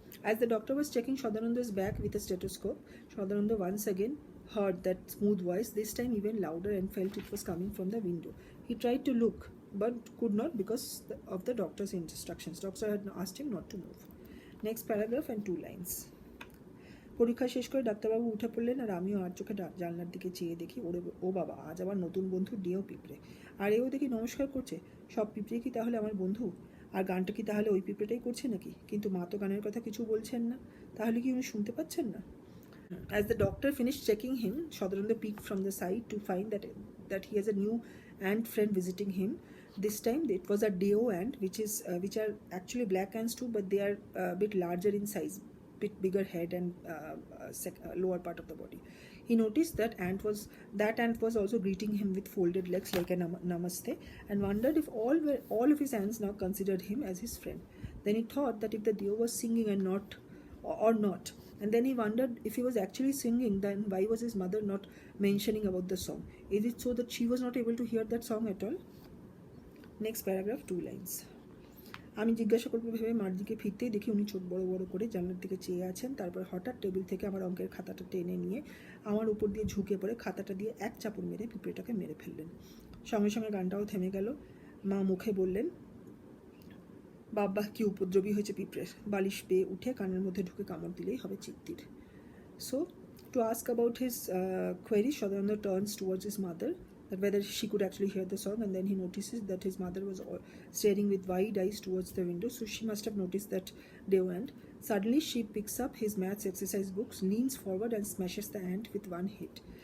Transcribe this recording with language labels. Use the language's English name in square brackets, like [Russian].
[English] As the doctor was checking Shodanonder's back with a stethoscope, Shodanonder once again heard that smooth voice, this time even louder, and felt it was coming from the window. He tried to look, but could not because of the doctor's instructions. Doctor had asked him not to move. Next paragraph and 2 lines. [Bangla] পরীক্ষা শেষ করে ডাক্তারবাবু উঠে পড়লেন আর আমিও আর চোখে জানলার দিকে চেয়ে দেখি ওরে ও বাবা, আজ আবার নতুন বন্ধু ডেও পিঁপড়ে। আর এও দেখি নমস্কার করছে। সব পিঁপড়ে কি তাহলে আমার বন্ধু? আর গানটা কি তাহলে ওই পিঁপড়েটাই করছে নাকি? কিন্তু মা তো গানের কথা কিছু বলছেন না, তাহলে কি উনি শুনতে পাচ্ছেন না? [English] As the doctor finished checking him, Shodanonder peeked from the side to find that he has a new ant friend visiting him. This time it was a Deo ant, which are actually black ants too, but they are a bit larger in size, bit bigger head and lower part of the body. He noticed that ant was also greeting him with folded legs like a namaste, and wondered if all of his ants now considered him as his friend. Then he thought that if the Deo was singing and not, and then he wondered if he was actually singing, then why was his mother not mentioning about the song? Is it so that she was not able to hear that song at all? Next paragraph, 2 lines. [Bangla] আমি জিজ্ঞাসা করবো ভেবে মার দিকে ফিরতেই দেখি উনি চোখ বড় বড় করে জানলার দিকে চেয়ে আছেন। তারপর হঠাৎ টেবিল থেকে আমার অঙ্কের খাতাটা টেনে নিয়ে আমার উপর দিয়ে ঝুঁকে পড়ে খাতাটা দিয়ে এক চাপড় মেরে পিঁপড়েটাকে মেরে ফেললেন। সঙ্গে সঙ্গে গানটাও থেমে গেল। মা মুখে বললেন, বাবা কি উপদ্রবী হয়েছে পিঁপড়ের, বালিশ পেয়ে উঠে কানের মধ্যে ঢুকে কামড় দিলেই হবে চিত্তির। [English] So to ask about his query, Shodanonder turns towards his mother, that whether she could actually hear the song, and then he notices that his mother was staring with wide eyes towards the window, so she must have noticed that Deo ant. Suddenly she picks up his maths exercise books, leans forward and smashes the ant with one hit.